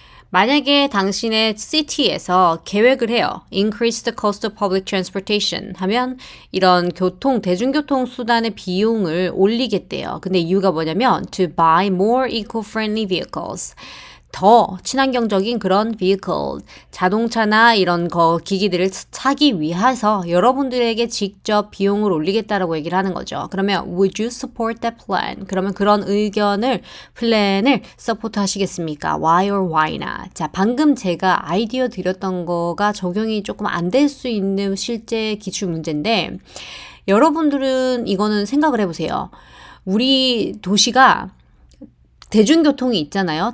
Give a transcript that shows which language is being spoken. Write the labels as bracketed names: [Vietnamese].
[Korean] 만약에 당신의 city에서 계획을 해요. [English] Increase the cost of public transportation [Korean] 하면 이런 대중교통 수단의 비용을 올리겠대요. 근데 이유가 뭐냐면 [English] to buy more eco-friendly vehicles. [Korean] 더 친환경적인 그런 vehicle, 자동차나 이런 기기들을 사기 위해서 여러분들에게 직접 비용을 올리겠다라고 얘기를 하는 거죠. [English] 그러면 would you support that plan? [Korean] 그러면 그런 플랜을 서포트 하시겠습니까? [English] Why or why not? [Korean] 자, 방금 제가 아이디어 드렸던 거가 적용이 조금 안 될 수 있는 실제 기출 문제인데 여러분들은 이거는 생각을 해보세요. 우리 도시가 대중교통이 있잖아요.